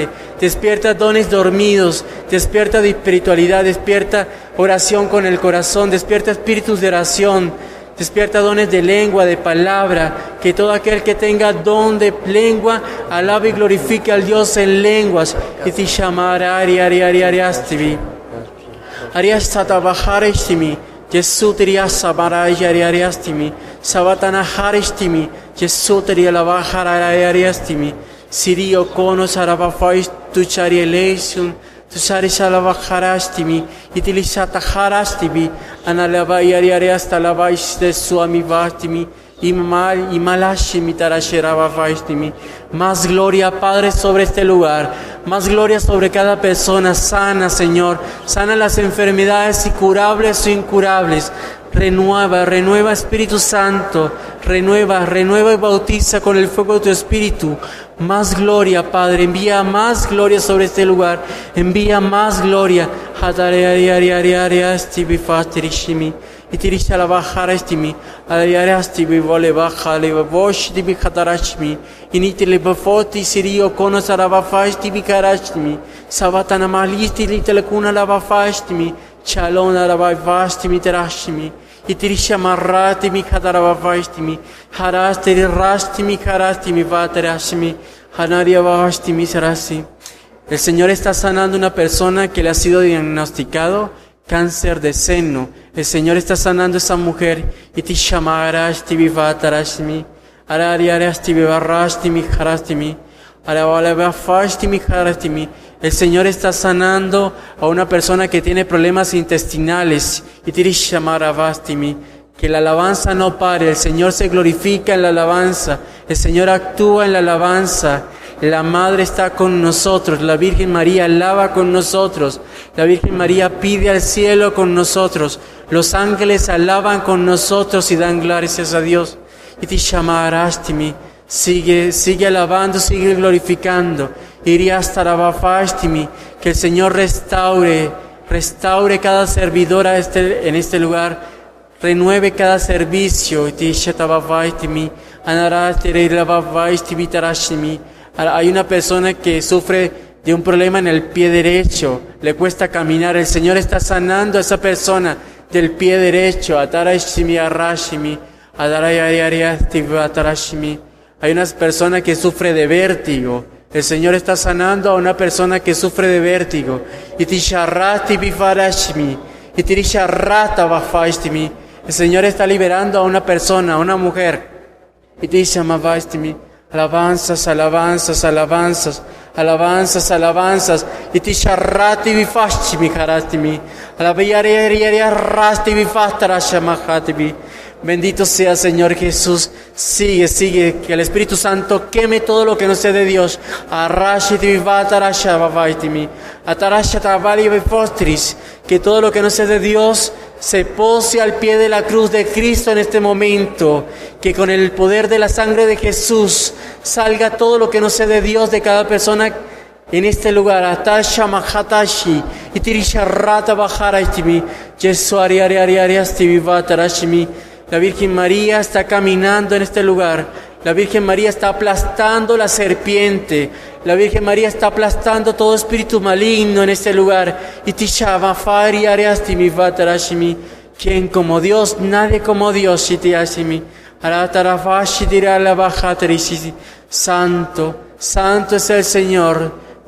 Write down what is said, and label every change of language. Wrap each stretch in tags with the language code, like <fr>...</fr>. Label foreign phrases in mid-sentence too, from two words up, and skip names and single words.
<es>Despierta dones dormidos, despierta de espiritualidad, despierta oración con el corazón, despierta espíritus de oración, despierta dones de lengua, de palabra. Que todo aquel que tenga don de lengua alabe y glorifique al Dios en lenguas. Y te llamará ariastivi. Ariastatabajarestimi. Jesús teria sabarayariastimi. Sabatana haristimi. Jesús teria lavajarayariastimi. Sirio konos arabafais tu charieleison. Tu saris alavajarastimi. Itilisata harastimi. Analavayariasta lavais de su amivastimi. Imalashimi tarasherabafastimi. Más gloria, Padre, sobre este lugar. Más gloria sobre cada persona. Sana, Señor. Sana las enfermedades incurables o incurables. Renueva, Espíritu Santo. Renueva y bautiza con el fuego de tu Espíritu. Más gloria, Padre. Envía más gloria sobre este lugar. Envía más gloria. Itirisha la bajara estimi, alayarasti vole baja le vosh di bihatarashmi, initile bafoti sirio konos arabafasti bikarashmi, sabatana malisti litelekuna la bafastimi, chalona rabavastimi terashmi, itirisha marrati mi katarabafastimi, harastiri rastimi karastimi vaterashmi, hanaria bastimi sarasi. El Señor está sanando una persona que le ha sido diagnosticado cáncer de seno. El Señor está sanando a esa mujer. Y te llamarás, te vivatarashmi, arariarasti vivarastimi, harastimi, arabalabafastimi, harastimi. El Señor está sanando a una persona que tiene problemas intestinales. Y te llamarabastimi. Que la alabanza no pare. El Señor se glorifica en la alabanza. El Señor actúa en la alabanza. La Madre está con nosotros, la Virgen María alaba con nosotros, la Virgen María pide al cielo con nosotros, los ángeles alaban con nosotros y dan gracias a Dios. Y te llamarastimi, sigue alabando, sigue glorificando. Iriastarabafastimi, que el Señor restaure cada servidora en este lugar, renueve cada servicio. Y te llamarastimi, anarastirirabafastimi tarashimi. Hay una persona que sufre de un problema en el pie derecho, le cuesta caminar. El Señor está sanando a esa persona del pie derecho. Hay una persona que sufre de vértigo. El Señor está sanando a una persona que sufre de vértigo. El Señor está liberando a una persona, a una mujer. Alabanzas, alabanzas, alabanzas, alabanzas, alabanzas. Y te sharrati vifashmi karastimi. Alabayarasti vifatarashamahatibi. Bendito sea Señor Jesús. Sigue, que el Espíritu Santo queme todo lo que no sea de Dios. Que todo lo que no sea de Dios se pose al pie de la cruz de Cristo en este momento. Que con el poder de la sangre de Jesús salga todo lo que no sea de Dios de cada persona en este lugar. Atasha mahatashi itirisharrata bajarastimi. Yesuariariariariastivivatarashimi. La Virgen María está caminando en este lugar. La Virgen María está aplastando la serpiente. La Virgen María está aplastando todo espíritu maligno en este lugar. ¿Quién como Dios? Nadie como Dios. Santo, santo es el Señor.</es>